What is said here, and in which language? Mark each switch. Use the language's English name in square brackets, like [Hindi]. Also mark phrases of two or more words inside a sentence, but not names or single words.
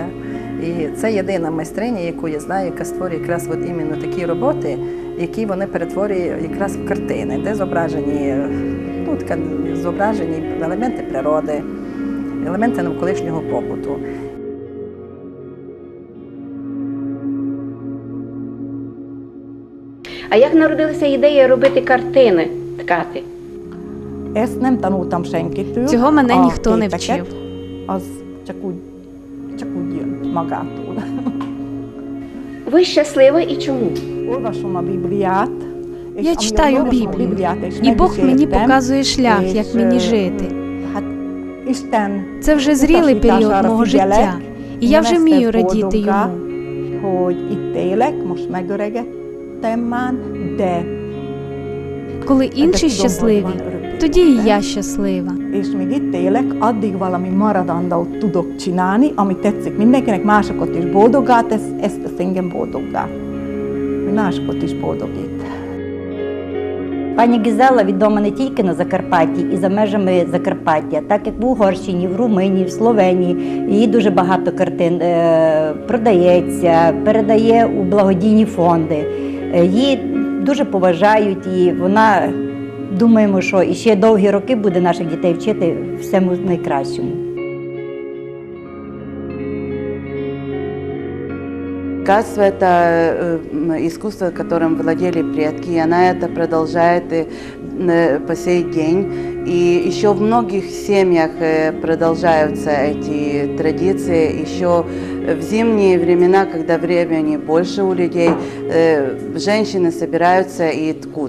[Ukrainian] І це єдина майстриня, яку я знаю, яка створює якраз от іменно такі роботи, які вони перетворює якраз в картини, де зображені елементи природи, елементи навколишнього побуту. А як народилася ідея робити картини, ткати? [Hungarian] Ezt nem tanultam senkitől. [Ukrainian] Цього мене [Hungarian] A [Ukrainian] ніхто не [Hungarian] képeket, [Ukrainian] вчив. [Hungarian] Az csak úgy jön magától. [Ukrainian] Ви щаслива і чому? [Hungarian] Olvasom a Bibliát. és [Ukrainian] Я [Hungarian] amióta [Ukrainian] читаю [Hungarian] olvasom a [Ukrainian] Біблію, [Hungarian] Bibliát, és [Ukrainian] і Бог мені [Hungarian] megísértem, [Ukrainian] показує шлях, [Hungarian] és, [Ukrainian] як мені жити. [Hungarian] Hát Isten [Ukrainian] Це вже зрілий період мого життя, і я вже вмію радіти йому. [Hungarian] hogy itt élek, most megöregedtem már, de [Ukrainian] Коли інші щасливі, тоді і я щаслива. [Hungarian] és még itt élek, addig valami maradandót tudok csinálni, ami tetszik mindenkinek, másokat is boldoggá tesz, ezt tesz engem boldoggá. Hogy másokat is boldogít. [Ukrainian] Пані Гізела відома не тільки на Закарпатті і за межами Закарпаття, так як в Угорщині, в Румунії, в Словенії. Її дуже багато картин продається, передає у благодійні фонди. Її дуже поважають і вона, думаємо, що і ще довгі роки буде наших дітей вчити всьому найкращому. Ткацтво – [Russian] это искусство, которым владели предки, и она это продолжает по сей день. И еще в многих семьях продолжаются эти традиции. Еще в зимние времена, когда времени больше у людей, женщины собираются и ткут.